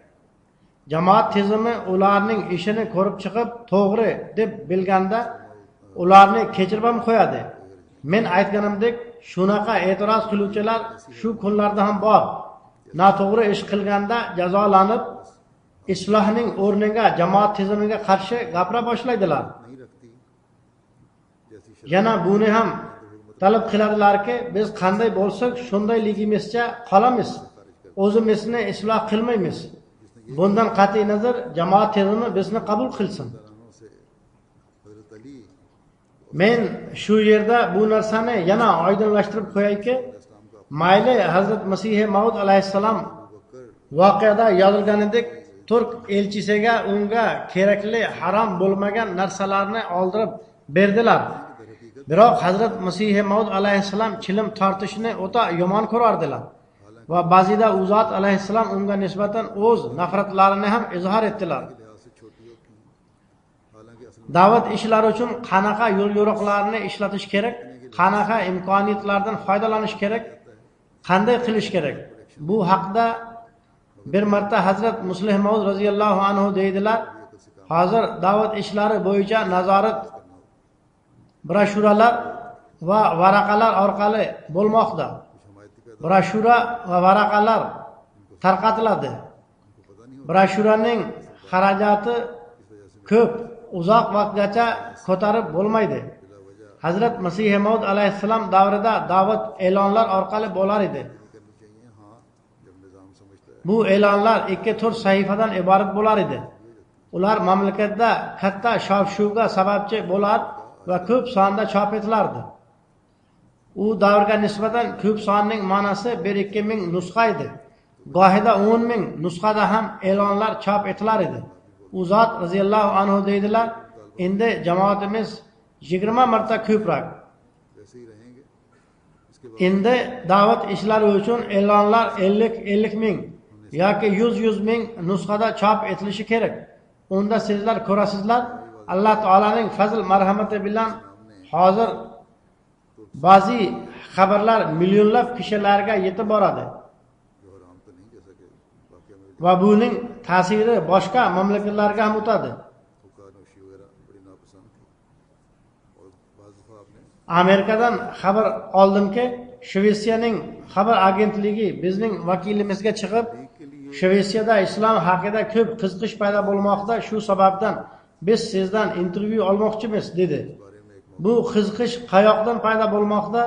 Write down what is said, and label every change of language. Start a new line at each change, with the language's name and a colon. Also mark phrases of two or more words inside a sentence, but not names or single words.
Uzbek: Jamoat tizimi ularning ishini ko'rib chiqib, to'g'ri deb bilganda ularni kechirib ham qo'yadi. Men aytganimdek, shunaqa e'tiroz qiluvchilar shu kunlarda ham bor. Noto'g'ri ish qilganda jazolanib, islohning o'rniga jamoat tizimiga qarshi gapira boshlaydilar.
Urdu: نہیں رکھتی جیسی
Uzbek: Yana buni ham talab qiladilarki, biz qanday bo'lsak, shundayligimizcha qolamiz. O'zimizni isloh qilmaymiz. Bundan qat'iy nazar jamoat tizimi bizni qabul qilsin.
Urdu: شرانوں سے حضرت علی
Uzbek: Men shu yerda bu narsani yana oydinlashtirib qo'yayki,
Urdu: اسلام کا
Uzbek: mayli Hazrat Masih Maud alayhissalom voqeada yozilganidek turk elchisiga unga kerakli harom bo'lmagan narsalarni oldirib berdilar. Biroq Hazrat Masih Maud alayhissalom chilim tortishni o'ta yomon ko'rardilar va ba'zida u zot alayhissalom unga nisbatan o'z nafratlarini ham izhor etdilar.
Urdu: لحاظ سے چھوٹی ہوتی ہیں، حالانکہ اصل
Uzbek: Da'vat ishlari uchun qanaqa yo'l-yo'riqlarni ishlatish kerak, qanaqa imkoniyatlardan foydalanish kerak, qanday qilish kerak? Bu haqda bir marta Hazrat Muslih Maud
Arabic: رضي الله عنه
Uzbek: deydilar, hozir da'vat ishlari bo'yicha nazorat broshuralar va varaqalar orqali bo'lmoqda. Broshura va varaqalar tarqatiladi. Broshuraning xarajati ko'p, uzoq vaqtgacha ko'tarib bo'lmaydi. Hazrat Masih Maud alayhissalom davrida da'vat e'lonlar orqali bo'lar edi.
Urdu: کرنی چاہیے۔ ہاں، جب نظام سمجھتا ہے
Uzbek: Bu e'lonlar 2-4 sahifadan iborat bo'lar edi. Ular mamlakatda katta shov-shuvga sababchi bo'lar va ko'p sonda chop etilardi. U davrga nisbatan ko'p sonning ma'nosi 1-2 ming nusxa edi. Gohida 10 ming nusxada ham e'lonlar chop etilar edi. U zot
Arabic: رضي الله عنه
Uzbek: deydilar, endi jamoatimiz 20 marta ko'proq.
Urdu: ویسے ہی رہیں گے۔ اس کے
Uzbek: Endi da'vat ishlari uchun e'lonlar 50 ming yoki 100 ming nusxada chop etilishi kerak. Unda sizlar ko'rasizlar, Alloh taolaning fazl marhamati bilan hozir ba'zi xabarlar millionlab kishilarga yetib boradi
Urdu: جو حرام تو نہیں، جیسا کہ واقعہ میں
Uzbek: va buning ta'siri boshqa mamlakatlarga ham o'tadi.
Urdu: حقہ نوشی وغیرہ بڑی ناپسند تھی اور بعض دفعہ آپ نے
Uzbek: Amerikadan xabar oldimki, Shvetsiyaning xabar agentligi bizning vakilimizga chiqib, Shvetsiyada islom haqida ko'p qiziqish paydo bo'lmoqda, shu sababdan biz sizdan intervyu olmoqchimiz dedi. Bu qiziqish qayoqdan paydo bo'lmoqda?